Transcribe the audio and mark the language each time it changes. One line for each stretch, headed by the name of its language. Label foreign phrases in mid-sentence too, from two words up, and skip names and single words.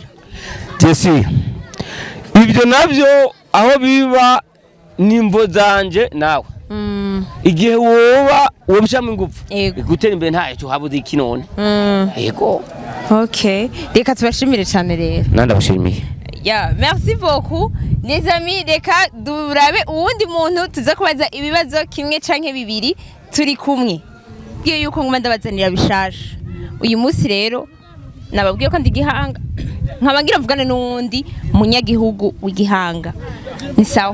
Rundi: tesi ibyo navyo aho biba nimvo zanje nawe igihe woba wobishamo ingufu gutera imbere nta cyo habuze ikinone yego reka tubashimire cyane rero nandabashimiye
French: merci beaucoup les amis
Rundi: reka durabe uwundi muntu tuza kubaza ibibazo kimwe canke bibiri turi kumwe bwiye yuko nguma ndabazanira bishaje uyu munsi rero nababwiye ko ndi Gihanga nkabangira mvugane n'uwundi munyagihugu w'Igihanga ni sawa